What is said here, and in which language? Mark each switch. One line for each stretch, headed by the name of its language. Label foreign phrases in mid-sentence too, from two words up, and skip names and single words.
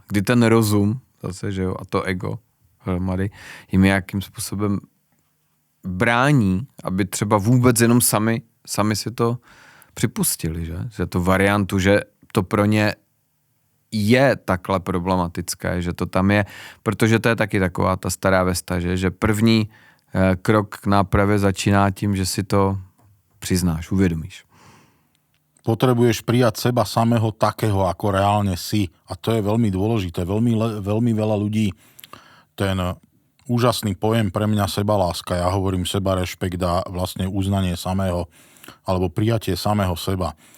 Czech: Kdy ten rozum, zase, že jo, a to ego hromady, jim nějakým způsobem brání, aby třeba vůbec jenom sami si to připustili, že to variantu, že to pro ně je takhle problematické, že to tam je, protože to je taky taková ta stará vesta, že první krok k nápravě začíná tím, že si to přiznáš, uvědomíš.
Slovak: Potrebuješ prijať seba samého takého, ako reálne si. A to je veľmi dôležité. Veľmi veľa ľudí ten úžasný pojem pre mňa sebaláska, ja hovorím sebarešpekt a vlastne uznanie samého, alebo prijatie samého seba.